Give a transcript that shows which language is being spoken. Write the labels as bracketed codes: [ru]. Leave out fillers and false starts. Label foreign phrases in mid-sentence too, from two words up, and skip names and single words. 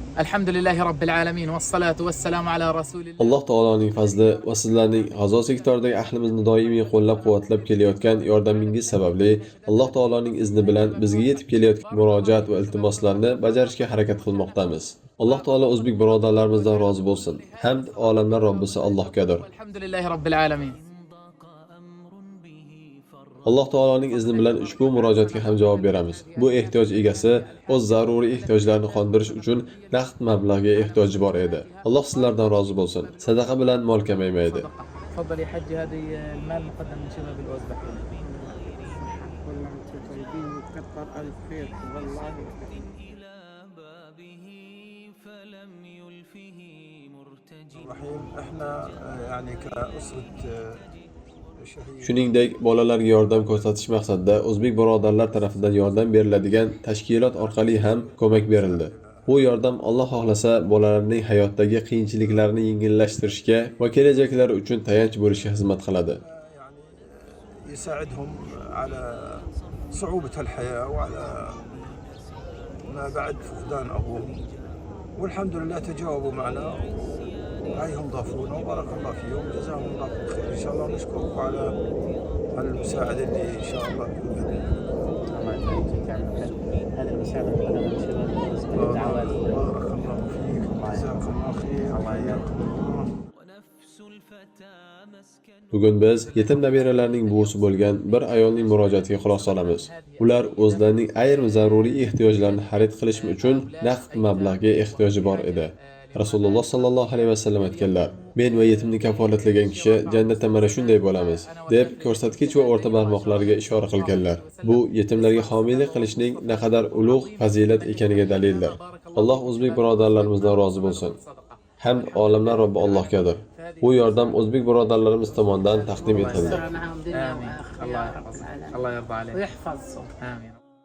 [ar] الحمد لله رب العالمين والصلاة والسلام على رسول الله. [uz] Alloh taoloning fazli va sizlarning G'azo sektoridagi ahlimizni doimiy qo'llab-quvvatlab kelayotgan yordamingiz sababli Alloh taoloning izni bilan bizga yetib kelayotgan murojaat va iltimoslarni bajarishga harakat qilmoqdamiz. Alloh taolo o'zbek birodarlarimizdan rozi bo'lsin. Hamd olamlar Robbisi Allohgadir. [ar] الحمد لله رب العالمين. [uz] Alloh taoloning izni bilan ushbu murojaatga ham javob beramiz. Bu ehtiyoj egasi o'z zaruriy ehtiyojlarini qondirish uchun naqd mablag'ga ehtiyoji bor edi. Alloh sizlardan rozi bo'lsin. Sadaqa bilan mol kamaymaydi. [ar] تفضل يا حج هذه المال مقدم من شباب الأوزبك. والله انتم طيبين وكثر الف خير والله. الرحيم احنا يعني كأسرة Shuningdek, bolalarga yordam ko'rsatish maqsadida o'zbek birodarlar tomonidan yordam beriladigan tashkilot orqali ham ko'mak berildi. Bu yordam Alloh xohlasa bolalarning hayotdagi qiyinchiliklarni yengillashtirishga va kelajaklari uchun tayanch bo'lishga xizmat qiladi. يعني يساعدهم على صعوبة الحياة وعلى ما بعد فقدان أبوهم، والحمد لله تجاوبوا معنا وهيهم ضافونا وبارك الله فيهم جزاهم الله خير. إن شاء الله نشكركم على المساعدة اللي إن شاء الله الله يبارك فيك يا عم. هذه المساعدة مقدمة من شباب الأوزبك. الدعوات. بارك الله فيك جزاكم الله خير. الله يحييكم. [uz] Bugun biz yetim nabiralarning buvisi bo'lgan bir ayolning murojaatiga quloq solamiz. Ular o'zlarining ayrim zaruriy ehtiyojlarini xarid qilish uchun naqd mablag'ga ehtiyoji bor edi. Rasululloh [ar] صلى الله عليه وسلم [uz] aytganlar: "Men va yetimni kafolatlagan kishi jannatda mana shunday bo'lamiz", deb ko'rsatkich va o'rta barmoqlariga ishora qilganlar. Bu yetimlarga homiylik qilishning naqadar ulug' fazilat ekaniga dalildir. Alloh o'zbek birodarlarimizdan rozi bo'lsin. Hamd olamlar Robbi Allohgadir. Bu yordam o'zbek birodarlarimiz tomonidan taqdim etildi. [ar] آمين. الله يرضى عليك. الله يرضى عليك. ويحفظهم. آمين.